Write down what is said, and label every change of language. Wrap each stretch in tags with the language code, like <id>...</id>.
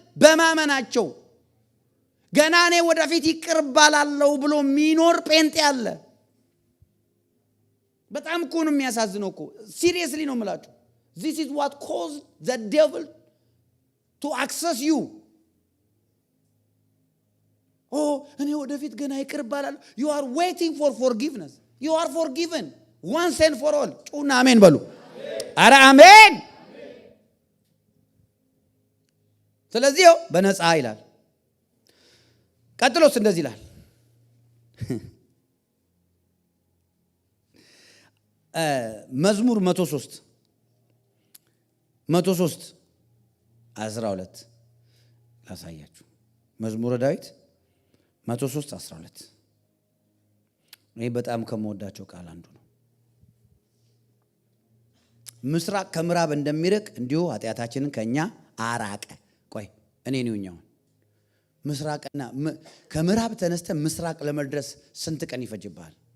<am>በማመናቸው። ገና እኔ ወደፊት ይቅር ባላለው ብሎ ሚኖር ጴንጤ አለ። በጣም እኮ ነው የሚያሳዝነው እኮ። ሲሪየስሊ ነው የምላችሁ።</am> <en>This is what caused the devil to access you.</en> <am>እኔ ወደፊት ገና ይቅር ባላለው።</am> <en>You are waiting for forgiveness. You are forgiven once and for all.</en> <am>ጩና አሜን በሉ። አረ አሜን። ስለዚህ በነፃ ይላል። ቀጥሎስ እንደዚህ ይላል። መዝሙር 103:12 ላሳያችሁ። መዝሙረ ዳዊት 103:12 ይሄ በጣም ከመወዳቸው ቃል አንዱ ነው። ምስራቅ ከምዕራብ እንደሚርቅ እንዲሁ ኃጢአታችንን ከኛ አራቀ። ቆይ እኔ ነውኛው ምስራቅና ከምዕራብ ተነስተ ምስራቅ ለመድረስ ስንት ቀን ይፈጅብሃል?</am>